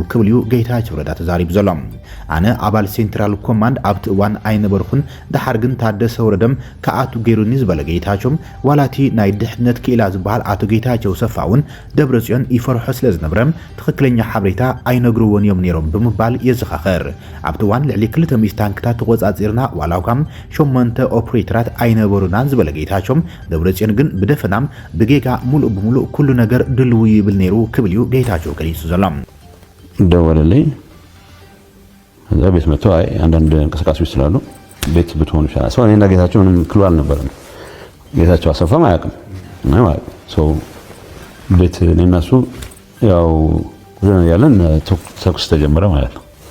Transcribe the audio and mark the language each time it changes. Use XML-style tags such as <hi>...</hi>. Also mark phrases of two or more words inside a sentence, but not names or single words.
<ti>ክብል እዩ ጌታቸው ረዳ ተዛሪቡ ዘሎ። ኣነ ኣባል</ti> <en>central command</en> <ti>ኣብቲ እዋን ኣይነበርኩን ድሓር ግን ታደሰ ወረደም ከኣቱ ገይሩኒ ዝበለ ጌታቸው ዋላቲ ናይ ድሕነት ክኢላ ዝበሃል ኣቶ ጌታቸው ሰፋውን ደብረጽዮን ይፈርሖ ስለ ዝነበረም ትክክለኛ ሓበሬታ ኣይነግርዎን እዮም ነይሮም ብምባል የዘኻኽር። ኣብቲ እዋን ልዕሊ 200 ታንክታት ተቆጻጺርና ዋላውካም 8 ኦፕሬተራት ኣይነበሩናን ዝበለ ጌታቸው ደብረጽዮን ግን ብደፈናም ብጌጋ ሙሉእ ብሙሉእ ኩሉ ነገር ድልው ይብል ነይሩ ክብል እዩ ጌታቸው ገሊጹ ዘሎ።</ti> <am>ደወለልኝ እዛ ቤት መጥቶ አይ አንዳንድ እንቅስቃሴዎች ስላሉ ቤት ብትሆኑ ይችላል። ሰው እኔና ጌታቸው ምንም ክሉ አልነበረም። ጌታቸው አሰፋም አያውቅም ነው ማለት ሰው ቤት እኔና እሱ ያው ዘን ያለን ተኩስ ተጀመረ ማለት ነው።</am>